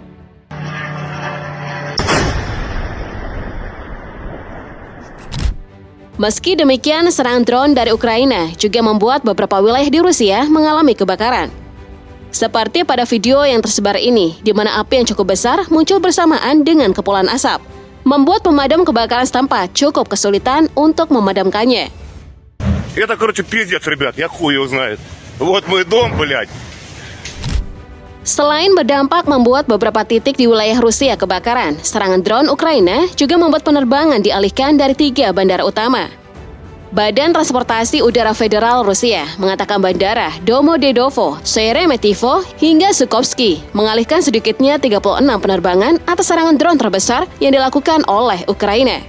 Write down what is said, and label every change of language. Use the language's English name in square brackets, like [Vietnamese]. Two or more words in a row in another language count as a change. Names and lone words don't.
[Indonesian] Meski demikian, serangan drone dari Ukraina juga membuat beberapa wilayah di Rusia mengalami kebakaran. Seperti pada video yang tersebar ini, di mana api yang cukup besar muncul bersamaan dengan kepulan asap, membuat pemadam kebakaran setempat cukup kesulitan untuk memadamkannya. [Russian] Это, короче, пиздец, ребят, я хуй его знает. Вот мой дом, блядь. [Indonesian] Selain berdampak membuat beberapa titik di wilayah Rusia kebakaran, serangan drone Ukraina juga membuat penerbangan dialihkan dari 3 bandara utama. Badan Transportasi Udara Federal Rusia mengatakan bandara Domodedovo, Sheremetyevo, hingga Sukovsky mengalihkan sedikitnya 36 penerbangan atas serangan drone terbesar yang dilakukan oleh Ukraina.